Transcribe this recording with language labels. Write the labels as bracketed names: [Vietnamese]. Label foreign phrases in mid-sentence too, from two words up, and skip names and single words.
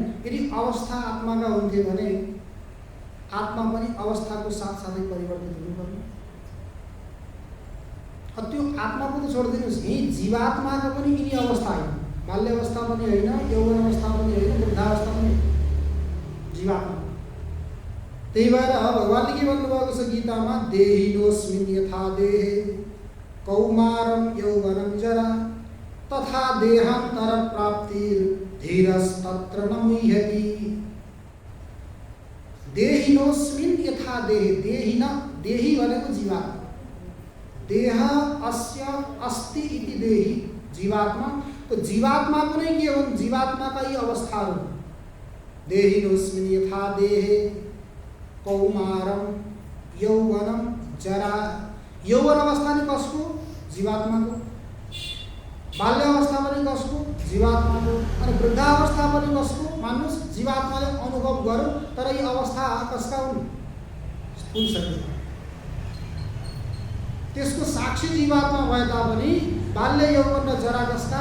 [Nepali] यदि अवस्था आत्माका हुन्थे भने आत्मा पनि अवस्थाको साथसाथै परिवर्तित हुनुपर्ने। त्यो आत्माको त छोडिदिनुहोस्, यही जीवात्माको पनि यिनी अवस्था होइन। बाल्य अवस्था पनि होइन, यौवन अवस्था पनि होइन, वृद्धावस्था पनि होइन, जीवात्मा। त्यही भएर भगवान्ले के भन्नुभएको छ गीतामा? [Sanskrit] देहिनोऽस्मिन् यथा देहे कौमारं यौवनं जरा तथा देहान्तर प्राप्तिर् धीरस्तत्र न मुह्यति। देहिनोऽस्मिन् यथा देहे, [Nepali] देही भनेको जीवात्मा। [Sanskrit] देह अस्य अस्ति इति देही, जीवात्मा। [Nepali] तो जीवात्माको नै के हो? जीवात्माका यी अवस्थाहरू। [Sanskrit] देहिनोऽस्मिन् यथा देहे कौमारं यौवनं जरा। [Nepali] यौवन अवस्था नि कसको? जीवात्माको। बाल्य अवस्था पनि कसको? जीवात्माको। अनि वृद्धावस्था पनि कसको? मान्नुस् जीवात्माले अनुभव गर्यो, तर यी अवस्था कसका हुन्? स्थूल शरीर। त्यसको साक्षी जीवात्मा भए तापनि बाल्य यौवन र जरा कसका?